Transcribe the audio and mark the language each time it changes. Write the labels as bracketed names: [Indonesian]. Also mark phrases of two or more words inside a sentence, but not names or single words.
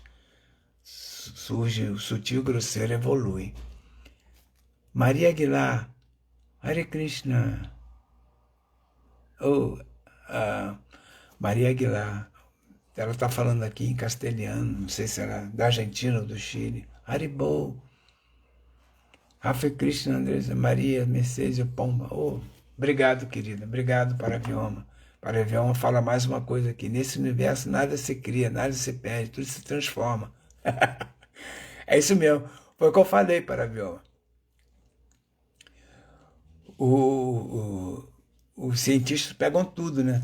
[Portuguese] Surge o sutil, grosseiro, evolui. Maria Aguilar, Hare Krishna. Maria Aguilar, ela está falando aqui em castelhano, não sei se ela é da Argentina ou do Chile. Haribol. Hare Krishna, Andresa, Maria, Mercedes Pomba. Obrigado, querida. Obrigado, Paravioma. Paravioma fala mais uma coisa aqui. Nesse universo nada se cria, nada se perde, tudo se transforma. É isso mesmo. Foi o que eu falei, Paravioma. Os cientistas pegam tudo, né?